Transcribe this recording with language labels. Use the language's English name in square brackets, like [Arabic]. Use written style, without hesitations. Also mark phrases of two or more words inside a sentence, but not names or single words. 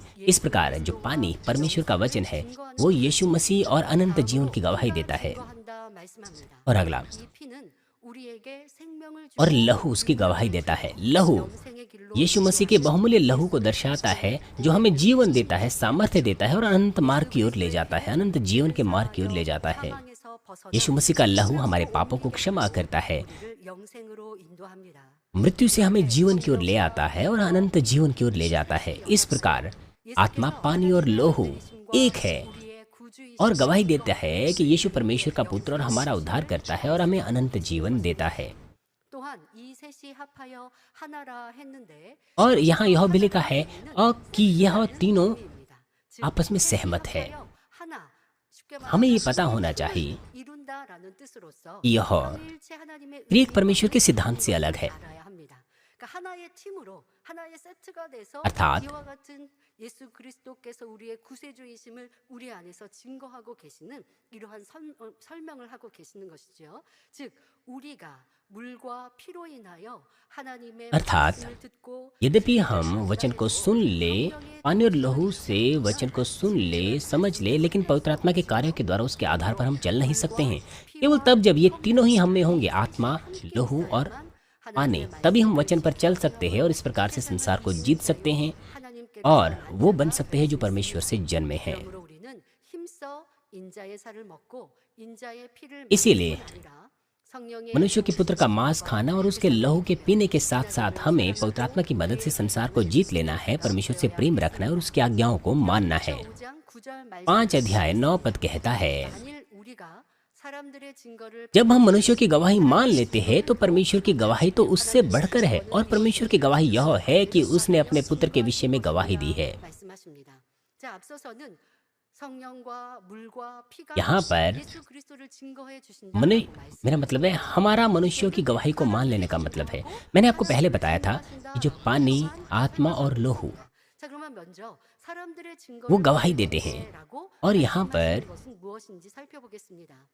[Hindi] इस प्रकार जो पानी परमेश्वर का वचन है वो यीशु मसीह और अनंत जीवन की गवाही देता है। [Korean] 증거한다 말씀합니다. [Hindi] और अगला, [Korean] 이 피는 우리에게 생명을 [Hindi] और [Korean] 주시는 [Hindi] लहू उसकी गवाही देता है। लहू [Korean] 영생의 길로 [Hindi] यीशु मसीह के बहुमूल्य लहू को दर्शाता है जो हमें जीवन देता है, सामर्थ्य देता है और अनंत मार्ग की ओर ले जाता है, अनंत जीवन के मार्ग की ओर ले जाता है। [Korean] 사망에서 벗어나 [Hindi] यीशु मसीह का लहू हमारे पापों को क्षमा करता है, [Korean] 우리를 영생으로 인도합니다. [Hindi] मृत्यु से हमें जीवन की ओर ले आता है और अनंत जीवन की ओर ले जाता है। इस प्रकार आत्मा, पानी और लहू एक है [Korean] 우리의 구주이신 [Hindi] और गवाही देता है कि यीशु परमेश्वर का पुत्र और हमारा उद्धार करता है और हमें अनंत जीवन देता है। [Korean] 또한 이 셋이 합하여 하나라 했는데 [Hindi] और यहाँ यह भी लिखा है और कि यह तीनों [Korean] 입니다. 즉 [Hindi] आपस में सहमत है। [Korean] 하나 쉽게 말하면 [Hindi] हमें ये पता होना चाहिए [Korean] 이룬다라는 뜻으로서 [Hindi] कि यह [Korean] 삼위일체 하나님의 [Hindi] त्रिएक परमेश्वर के सिद्धांत से अलग है। [Korean] 알아야 합니다. 그러니까 하나의 팀으로 하나의 세트가 돼서 [Hindi] अर्थात [Korean] 이와 같은 예수 그리스도께서 우리의 구세주이심을 우리 안에서 증거하고 계시는 이러한 설명을 하고 계시는 것이죠. 즉 우리가 물과 피로 인하여 하나님의 [Hindi] अर्थात [Korean] 말씀을 듣고 [Hindi] यद्यपि हम वचन को सुन ले, पानी और लहू से वचन को सुन ले, समझ ले, लेकिन पवित्र आत्मा के कार्यों के द्वारा उसके आधार पर हम चल नहीं सकते हैं। केवल तब जब ये तीनों ही हम में होंगे, आत्मा, लहू और पानी, तभी हम वचन पर चल सकते हैं और इस प्रकार से संसार को जीत सकते हैं और वो बन सकते हैं जो परमेश्वर से जन्मे हैं। [Korean] 그러므로 우리는 힘써 인자의 살을 먹고 인자의 피를 [Hindi] इसीलिए [Korean] 마시는 게 아니라 성령의 [Hindi] मनुष्य के पुत्र का मांस खाना और उसके लहू के पीने के साथ साथ हमें पवित्र आत्मा की मदद से संसार को जीत लेना है, परमेश्वर से प्रेम रखना है और उसकी आज्ञाओं को मानना है। [Korean] 5장 9절 [Hindi] 5 अध्याय 9 पद कहता है, [Korean] 만일 우리가 사람들의 증거를 [Hindi] जब हम मनुष्यों की गवाही मान लेते हैं तो परमेश्वर की गवाही तो उससे बढ़कर है और परमेश्वर की गवाही यह है कि उसने अपने पुत्र के विषय में गवाही दी है। [Korean] 말씀하십니다. 자, 앞서서는 성령과 물과 피가 [Hindi] यहाँ पर [Korean] 예수 그리스도를 증거해 주신다. [Hindi] मेरा मतलब है हमारा मनुष्यों की गवाही को मान लेने का मतलब है। मैंने आपको पहले बताया था कि जो पानी, आत्मा और लहू [Korean] 자, 그러면 먼저 사람들의 증거를 [Hindi] वो गवाही देते हैं [Korean] 라고 [Hindi] और यहाँ पर [Korean] 것은 무엇인지 살펴보겠습니다.